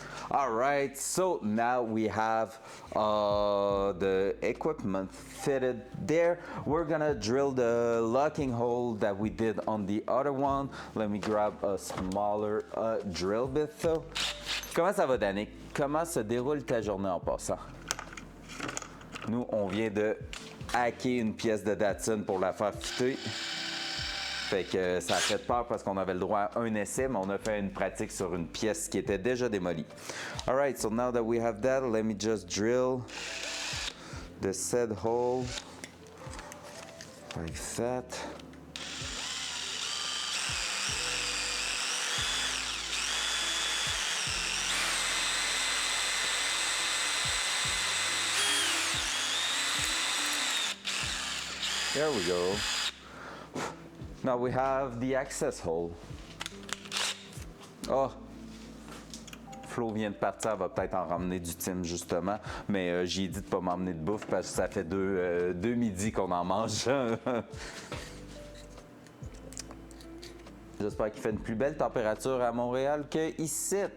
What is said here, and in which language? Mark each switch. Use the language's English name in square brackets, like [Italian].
[English] All right, so now we have the equipment fitted there. We're gonna drill the locking hole that we did on the other one. Let me grab a smaller drill bit though. [French] Comment ça va, Danick? Comment se déroule ta journée en passant? Nous, on vient de hacker une pièce de Datsun pour la faire fitter. Fait que ça a fait peur parce qu'on avait le droit à un essai, mais on a fait une pratique sur une pièce qui était déjà démolie. [English] Alright, so now that we have that, let me just drill the said hole like that. There we go. Now we have the access hole. Oh! [French] Flo vient de partir, elle va peut-être en ramener du Tim justement, mais j'ai dit de pas m'emmener de bouffe parce que ça fait deux midis qu'on en mange. J'espère qu'il fait une plus belle température à Montréal que ici.